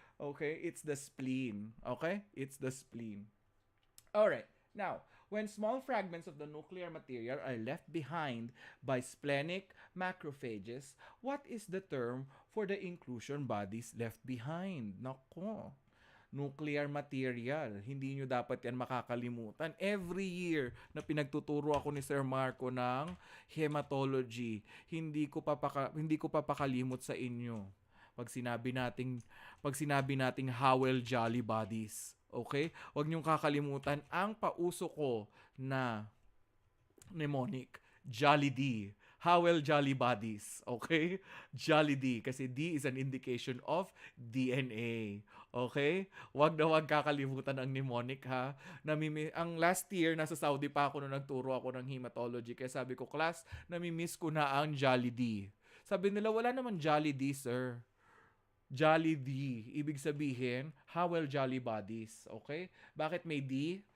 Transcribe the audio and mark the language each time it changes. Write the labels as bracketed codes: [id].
[en] Okay? It's the spleen. Okay? It's the spleen. Alright. Now, when small fragments of the nuclear material are left behind by splenic macrophages, what is the term for the inclusion bodies left behind? [tl] Nako. Nuclear material. Hindi nyo dapat yan makakalimutan. [en] Every year [tl] na pinagtuturo ako ni Sir Marco ng hematology, hindi ko papakalimot sa inyo. Pag sinabi nating Howell Jolly Bodies. Okay? Huwag niyong kakalimutan ang pauso ko na mnemonic. Jolly D. [en] Howell Jolly Bodies. Okay? Jolly D. Kasi D is an indication of DNA. [tl] Okay? Wag kakalimutan ang mnemonic ha. Ang last year, nasa Saudi pa ako nung nagturo ako ng hematology. Kaya sabi ko, class, namimiss ko na ang Jolly D. Sabi nila, wala naman Jolly D, sir. Jolly D. Ibig sabihin, Howell Jolly Bodies. Okay? Bakit may D?